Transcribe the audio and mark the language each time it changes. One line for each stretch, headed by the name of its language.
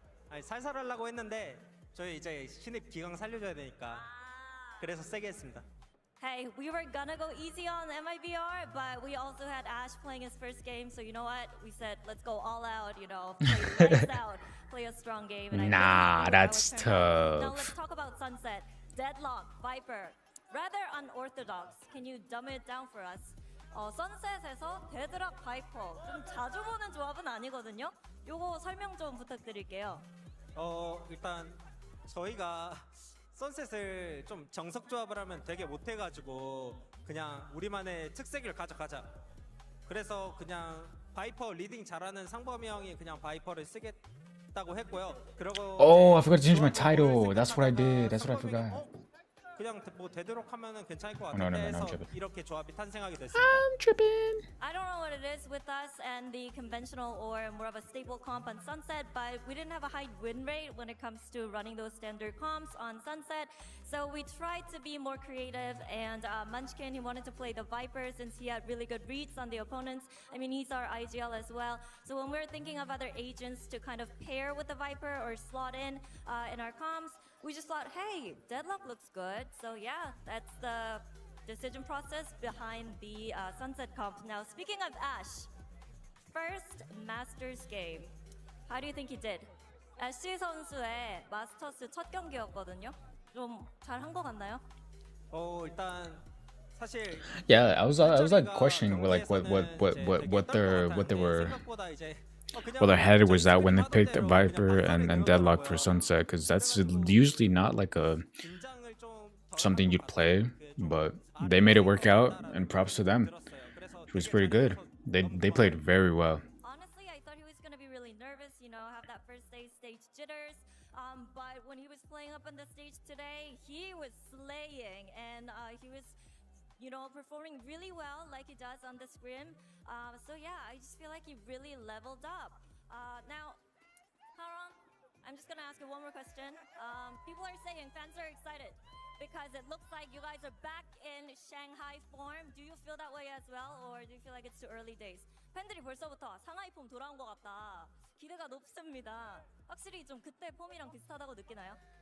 Korean: 아니 살살하려고 했는데 저희 이제 신입 기강 살려줘야 되니까 그래서 세게 했습니다.
English: Hey, we were gonna go easy on MIBR, but we also had Ash playing his first game, so you know what? We said, let's go all out, you know, play lights out, play a strong game. And nah, that's tough. Now let's talk about Sunset, Deadlock, Viper. Rather unorthodox. Can you dumb it down for us?
Korean: 선셋에서 데드락 바이퍼 좀 자주 보는 조합은 아니거든요. 요거 설명 좀 부탁드릴게요. 일단 저희가 선셋을 좀 정석 조합을 하면 되게 못해가지고 그냥 우리만의 특색을 가져가자. 그래서 그냥 바이퍼 리딩 잘하는 상범이 형이 그냥 바이퍼를 쓰겠다고 했고요. 그리고
English: Oh, I forgot to change my title. That's what I did. That's what I forgot.
Korean: 그냥 뭐 되도록 하면은 괜찮을 것
English: No, no,
Korean: 같은데
English: no, no,
Korean: 해서
English: I'm tripping.
Korean: 이렇게 조합이 탄생하게 됐습니다.
English: I'm tripping. I don't know what it is with us and the conventional or more of a stable comp on Sunset, but we didn't have a high win rate when it comes to running those standard comps on Sunset. So we tried to be more creative, and Munchkin, he wanted to play the Viper since he had really good reads on the opponents. I mean, he's our IGL as well. So when we're thinking of other agents to kind of pair with the Viper or slot in our comps, we just thought, hey, Deadlock looks good. So yeah, that's the decision process behind the Sunset comp. Now, speaking of Ash, first Masters game. How do you think he did?
Korean: 애쉬 선수의 마스터스 첫 경기였거든요. 좀 잘한 것 같나요? 일단 사실
English: Yeah, I was like questioning like what they were. Well, their head was at when they picked Viper and Deadlock for Sunset, because that's usually not like a something you'd play, but they made it work out, and props to them. It was pretty good. They played very well. Honestly, I thought he was gonna be really nervous, you know, have that first stage jitters. But when he was playing up on the stage today, he was slaying, and he was, you know, performing really well like he does on the scrim. So yeah, I just feel like he really leveled up. Now, Harong, I'm just gonna ask you one more question. People are saying fans are excited because it looks like you guys are back in Shanghai form. Do you feel that way as well, or do you feel like it's too early days?
Korean: 팬들이 벌써부터 상하이 폼 돌아온 것 같다. 기대가 높습니다. 확실히 좀 그때 폼이랑 비슷하다고 느끼나요?